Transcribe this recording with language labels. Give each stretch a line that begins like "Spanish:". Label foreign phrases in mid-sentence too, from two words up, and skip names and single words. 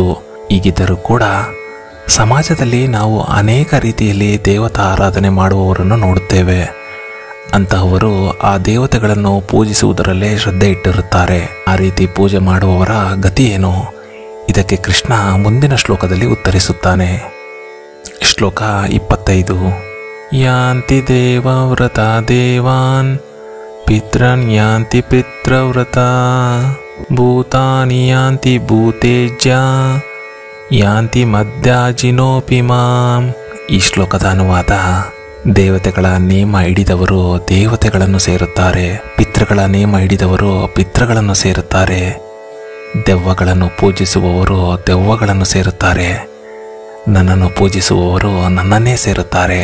Kannada: ಹೀಗಿದ್ದರೂ ಕೂಡ ಸಮಾಜದಲ್ಲಿ ನಾವು ಅನೇಕ ರೀತಿಯಲ್ಲಿ ದೇವತಾ ಆರಾಧನೆ ಮಾಡುವವರನ್ನು ನೋಡುತ್ತೇವೆ. ಅಂತಹವರು ಆ ದೇವತೆಗಳನ್ನು ಪೂಜಿಸುವುದರಲ್ಲೇ ಶ್ರದ್ಧೆ ಇಟ್ಟಿರುತ್ತಾರೆ. ಆ ರೀತಿ ಪೂಜೆ ಮಾಡುವವರ ಗತಿ ಏನು? ಇದಕ್ಕೆ ಕೃಷ್ಣ ಮುಂದಿನ ಶ್ಲೋಕದಲ್ಲಿ ಉತ್ತರಿಸುತ್ತಾನೆ. ಶ್ಲೋಕ 25:
Sanskrit: ಯಾಂತಿ ದೇವವ್ರತ ದೇವಾನ್ ಪಿತೃನ್ ಯಾಂತಿ ಪಿತೃವ್ರತ ಭೂತಾನಿ ಯಾಂತಿ ಭೂತೇಜ್ಯ ಯಾಂತಿ ಮಧ್ಯಾಜಿನೋಪಿ ಮಾಂ.
Kannada: ಈ ಶ್ಲೋಕದ ಅನುವಾದ: ದೇವತೆಗಳ ನೇಮ ಹಿಡಿದವರು ದೇವತೆಗಳನ್ನು ಸೇರುತ್ತಾರೆ, ಪಿತೃಗಳ ನೇಮ ಹಿಡಿದವರು ಪಿತೃಗಳನ್ನು ಸೇರುತ್ತಾರೆ, ದೆವ್ವಗಳನ್ನು ಪೂಜಿಸುವವರು ದೆವ್ವಗಳನ್ನು ಸೇರುತ್ತಾರೆ, ನನ್ನನ್ನು ಪೂಜಿಸುವವರು ನನ್ನನ್ನೇ ಸೇರುತ್ತಾರೆ.